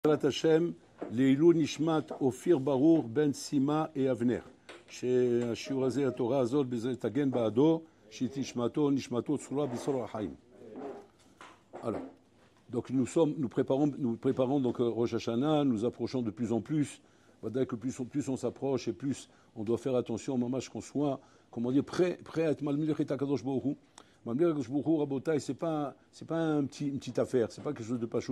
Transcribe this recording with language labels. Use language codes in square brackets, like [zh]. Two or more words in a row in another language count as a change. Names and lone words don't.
[he] Bezrat Hashem, Leilou Nishmat Ophir Barour Ben Sima et Avner. שהשיעור הזה, התורה הזאת, תגן בעדו, שתשמעתו, נשמתו, צרורה בצרור החיים. [fr] Alors, donc nous préparons donc Rosh Hashanah, nous approchons de plus en plus. Voilà que plus on s'approche et plus on doit faire attention, mamash, qu'on soit, comment dire, prêt à être malmilech et Akadosh Baruch Hu. [he] ממליך הקדוש ברוך הוא, רבותי, [fr] c'est pas une petite affaire, c'est pas quelque chose de pachout.